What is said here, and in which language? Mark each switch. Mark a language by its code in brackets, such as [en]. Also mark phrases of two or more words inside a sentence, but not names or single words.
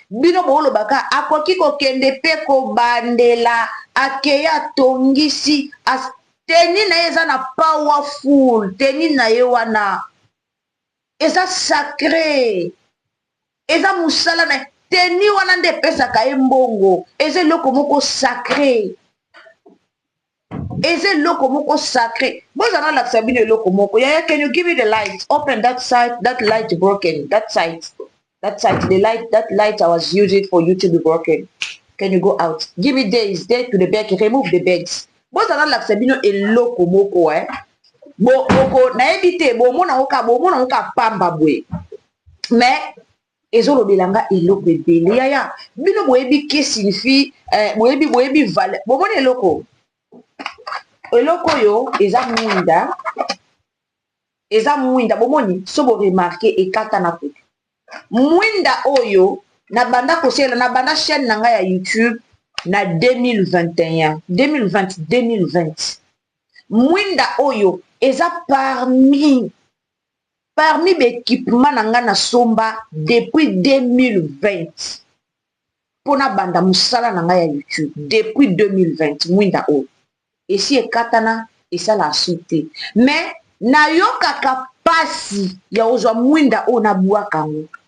[ln] Bino boolobaka, akoki kokende pe kobandela, akeya atongisi, as-, teni na ye eza na powerful, teni na ye wana eza sacré, eza mosala na ye. Teni wana nde epesaka ye mbongo, eza eloko moko sacré. Eza eloko moko sacré. Bozala lakisa bino eloko moko. [en] Yaya, can you give me the light? Open that side, that light broken. That side. That side, the light, that light I was using for you to be broken. Can you go out? Give me days, day to the back. Remove the bags. [ln] Bozala lakisa bino eloko moko, eh. Bo, boko, nayebi te, bo mona oka, bo mona oka pamba bwe. Mais, ezolobela nga eloko ebele. Yaya, bino boyebi ke signifie, eh, boyebi, boyebi vale-, bo mona eloko. Eloko oyo, eza mwinda. Eza mwinda, bo moni, so bo remarque, ekata na kutu. Mwinda oyo, na banda kosela, na banda chaîne na nga ya YouTube, na deux mille vingt et un, deux mille vingt, deux mille vingt. Mwinda oyo, eza parmi, parmi ba équipement na nga na somba depuis deux mille vingt. Pona banda musala na nga ya YouTube, depuis deux mille vingt, mwinda oyo. Esi ekatana, esala asu te. Mais, nayokaka pasi ya ozwa mwinda oyo nabwaka ngo.